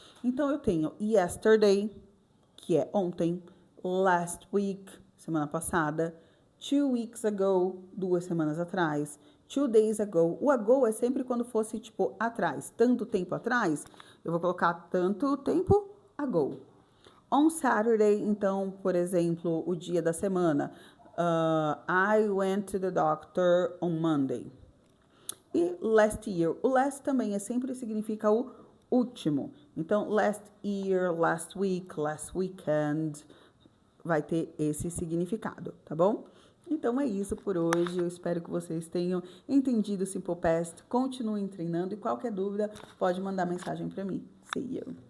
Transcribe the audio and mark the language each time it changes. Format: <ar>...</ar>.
<pt>Então eu tenho yesterday, que é ontem, last week, semana passada, 2 weeks ago, 2 semanas atrás, 2 days ago. O ago é sempre quando fosse, tipo, atrás. Tanto tempo atrás, eu vou colocar tanto tempo ago. On Saturday, então, por exemplo, o dia da semana.</pt> <en>I went to the doctor on Monday. E last year.</en> <pt>O last também sempre significa o último. Então, last year, last week, last weekend, vai ter esse significado, tá bom? Então é isso por hoje. Eu espero que vocês tenham entendido o Simple Past. Continuem treinando e qualquer dúvida pode mandar mensagem para mim. See you.</pt>